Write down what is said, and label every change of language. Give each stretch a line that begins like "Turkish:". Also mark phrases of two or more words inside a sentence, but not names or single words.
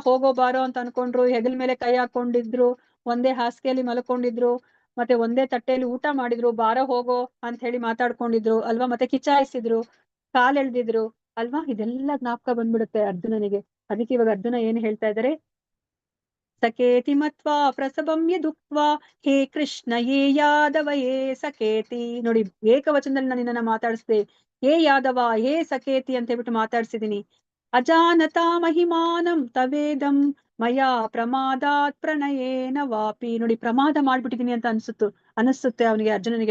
Kannada: ಹೋಗೋ ಬಾರೋ ಅಂತ ಅನ್ಕೊಂಡ್ರು, ಹೆಗಲ ಮೇಲೆ ಕೈ ಹಾಕೊಂಡಿದ್ರು, ಒಂದೇ ಹಾಸಿಗೆಯಲ್ಲಿ ಮಲ್ಕೊಂಡಿದ್ರು, ಮತ್ತೆ ಒಂದೇ ತಟ್ಟೆಯಲ್ಲಿ ಊಟ ಮಾಡಿದ್ರು, ಬಾರೋ ಹೋಗೋ ಅಂತ ಹೇಳಿ ಮಾತಾಡ್ಕೊಂಡಿದ್ರು ಅಲ್ವಾ. ಮತ್ತೆ ಕಿಚಾಯಿಸಿದ್ರು, ಕಾಲೆಳ್ದಿದ್ರು ಅಲ್ವಾ. ಇದೆಲ್ಲ ಜ್ಞಾಪಕ ಬಂದ್ಬಿಡುತ್ತೆ ಅರ್ಜುನನಿಗೆ. ಅದಕ್ಕೆ ಇವಾಗ ಅರ್ಜುನ ಏನ್ ಹೇಳ್ತಾ ಇದ್ದಾರೆ,
Sanskrit: ಸಕೇತಿ ಮತ್ವಾ ಪ್ರಸಭಂ ಯದುಕ್ವಾ ಹೇ ಕೃಷ್ಣ ಯೇ ಯಾದವ ಯೇ ಸಕೇತಿ.
Kannada: ನೋಡಿ, ಏಕವಚನದಲ್ಲಿ ನಾನು ನಿನ್ನನ್ನ ಮಾತಾಡಿಸ್ದೆ,
Sanskrit: ಹೇ ಯಾದವ, ಹೇ ಸಕೇತಿ
Kannada: ಅಂತ ಹೇಳ್ಬಿಟ್ಟು ಮಾತಾಡ್ಸಿದೀನಿ.
Sanskrit: ಅಜಾನತಾ ಮಹಿಮಾನಂ ತವೇದಂ ಮಯಾ ಪ್ರಮಾದಾತ್ ಪ್ರಣಯೇನ ವಾಪಿ.
Kannada: ನೋಡಿ, ಪ್ರಮಾದ ಮಾಡ್ಬಿಟ್ಟಿದೀನಿ ಅಂತ ಅನಿಸುತ್ತೆ ಅವನಿಗೆ, ಅರ್ಜುನನಿಗೆ.